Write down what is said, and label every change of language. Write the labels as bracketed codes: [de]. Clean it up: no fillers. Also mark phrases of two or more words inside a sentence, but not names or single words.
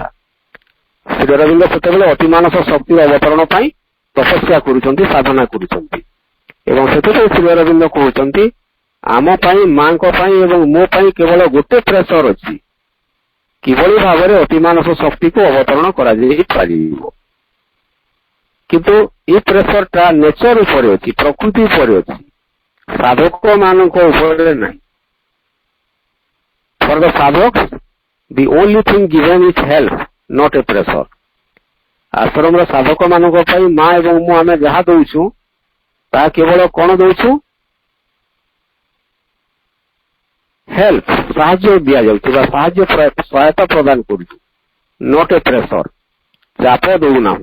[or] ଶ୍ରୀ ଅରବିନ୍ଦ ସେତେବେଳେ ଅତିମାନସ ଶକ୍ତିର ଅବତରଣ ପାଇଁ ତପସ୍ୟା କରୁଛନ୍ତି, ସାଧନା କରୁଛନ୍ତି ଏବଂ ସେଥିପାଇଁ ଶ୍ରୀ ଅରବିନ୍ଦ କହୁଛନ୍ତି, ଆମ ପାଇଁ, ମାଙ୍କ ପାଇଁ ଏବଂ ମୋ ପାଇଁ କେବଳ ଗୋଟେ ପ୍ରେସର ଅଛି, କିଭଳି ଭାବରେ ଅତିମାନସ ଶକ୍ତିକୁ ଅବତରଣ କରାଯାଇପାରିବ। କିନ୍ତୁ ଏଇ ପ୍ରେସରଟା ନେଚର ଉପରେ ଅଛି, ପ୍ରକୃତି ଉପରେ ଅଛି, ସାଧକ ମାନଙ୍କ ଉପରେ ନାହିଁ। [en] for the ସାଧକ the only thing given is help, not a pressure. [or] ଆଶ୍ରମର ସାଧକ ମାନଙ୍କ ପାଇଁ ମା ଏବଂ ମୁଁ ଆମେ ଯାହା ଦଉଛୁ, ତାହା କେବଳ କଣ ଦଉଛୁ? ହେଲ୍ପ, ସାହାଯ୍ୟ ଦିଆଯାଉଛି ବା ସହାୟତା ପ୍ରଦାନ କରୁଛୁ, [en] not a pressure. [or] ଚାପ ଦଉନାହୁଁ।